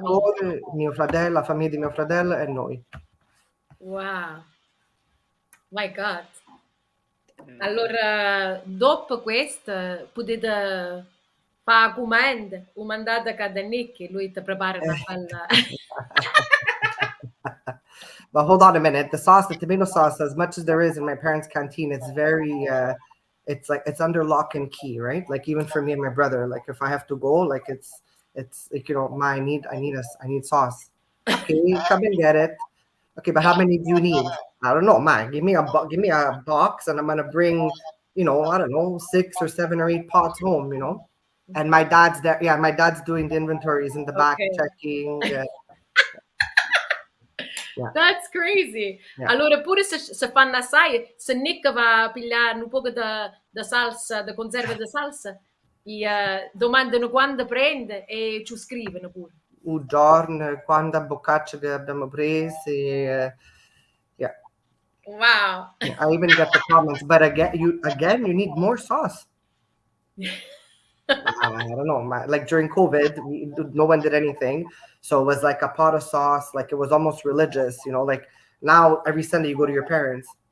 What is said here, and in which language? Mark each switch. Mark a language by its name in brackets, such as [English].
[Italian] genitori, mio fratello, la famiglia di mio fratello e noi. [English] Wow. My God. [Italian] Allora, dopo questo, potete fare comanda, o mandate a Nick, lui ti prepara una bella... [English] But hold on a minute. The tomato sauce, as much as there is in my parents' canteen, it's very, it's under lock and key, right? Like even for me and my brother, like if I have to go, like it's like Ma, I need sauce. Okay, come and get it. Okay, but how many do you need? I don't know, Ma. Give me a box, and I'm gonna bring, I don't know, 6 or 7 or 8 pots home, And my dad's there. Yeah, my dad's doing the inventories in the back, Okay. checking. Yeah. That's crazy. Yeah. [Italian] Allora, pure se fanno assai, se Nick va a pigliare un po' di salsa, di conserva di salsa, domandano quando prende e ci scrivono pure. Un giorno, quanta boccaccia che abbiamo preso. [English] Yeah. Wow. I even get the comments, but again, you need more sauce. I don't know. Like during COVID, no one did anything. So it was like a pot of sauce. Like it was almost religious, Like now every Sunday you go to your parents.